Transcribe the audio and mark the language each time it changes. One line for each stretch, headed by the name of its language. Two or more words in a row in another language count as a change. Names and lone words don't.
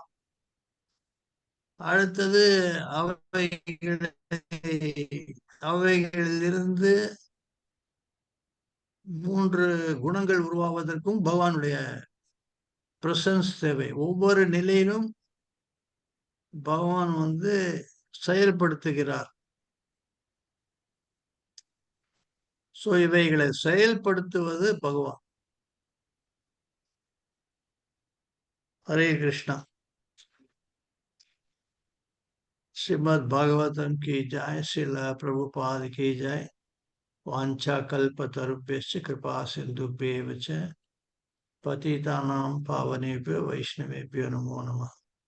Tamil: அடுத்தது அவைகளிலிருந்து 3 குணங்கள் உருவாவதற்கும் பகவானுடைய பிரசன்ஸ் தேவை. ஒவ்வொரு நிலையிலும் பகவான் செயல்படுத்துகிறார். சோ இவைகளை செயல்படுத்துவது பகவான்.
Hindi: हरे कृष्णा। श्रीमद् भागवतम की जय, श्रील प्रभुपाद की जय।
Sanskrit: वांछा कल्पतरुभ्यश्च कृपा सिन्धुभ्येव च पतितानां पावनेभ्यो वैष्णवेभ्यो नमो नमः।